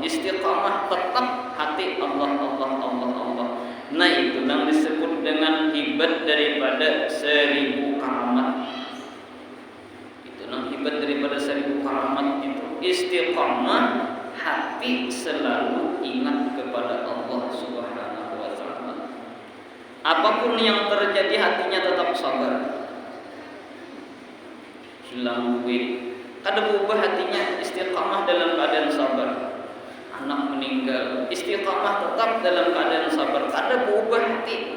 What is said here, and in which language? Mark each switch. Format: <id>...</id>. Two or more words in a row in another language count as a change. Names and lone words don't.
<id>Istiqamah tetap hati Allah. Nah itu yang disebut dengan hebat daripada 1000 keramat. Hebat daripada 1000 keramat itu istiqamah, hati selalu ingat kepada Allah</id> <ar>سبحانه وتعالى.</ar> <id>Apapun yang terjadi hatinya tetap sabar. Hilang duit, kada berubah hatinya istiqamah dalam keadaan sabar. Anak meninggal, istiqamah tetap dalam keadaan sabar, kada berubah hati.</id>